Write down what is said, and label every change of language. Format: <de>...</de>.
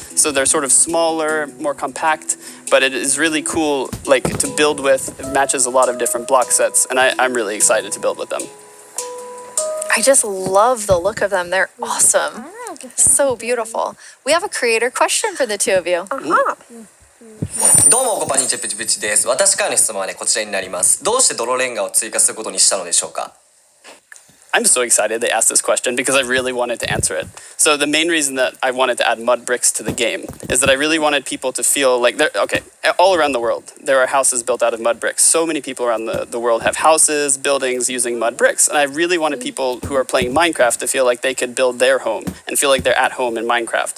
<en>So they're sort of smaller, more compact, but it is really cool like to build with. It matches a lot of different block sets, and I'm really excited to build with them. I just love the look of them. They're awesome. So beautiful. We have a creator question for the two of you.</en> <ja>どうもこんにちはプチプチです。私からの質問はねこちらになります。どうして泥レンガを追加することにしたのでしょうか</ja> <en>I'm so excited they asked this question because I really wanted to answer it. So the main reason that I wanted to add mud bricks to the game is that I really wanted people to feel like all around the world, there are houses built out of mud bricks. So many people around the world have houses, buildings using mud bricks. And I really wanted people who are playing Minecraft to feel like they could build their home and feel like they're at home in Minecraft.</en>